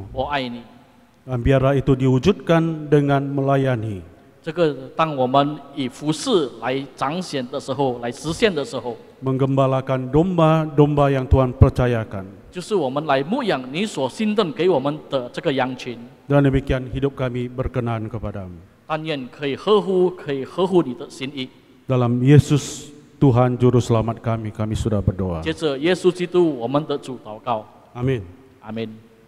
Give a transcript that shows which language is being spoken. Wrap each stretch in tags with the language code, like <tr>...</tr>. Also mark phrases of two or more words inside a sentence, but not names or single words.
<zh>我爱你。</zh> <id>Dan biarlah itu diwujudkan dengan melayani.</id> <zh>这个当我们以服侍来彰显的时候，来实现的时候，</zh> <id>Menggembalakan domba-domba yang Tuhan percayakan.</id> <zh>就是我们来牧养你所信任给我们的这个羊群。</zh> <id>Dan demikian hidup kami berkenan kepadamu.</id> <zh>但愿可以呵护你的心意。</zh> <id>Dalam Yesus Tuhan Juru Selamat kami sudah berdoa.</id> <zh>接着，耶稣基督我们的主祷告，</zh> <id>Amin.</id> <zh>阿门。</zh>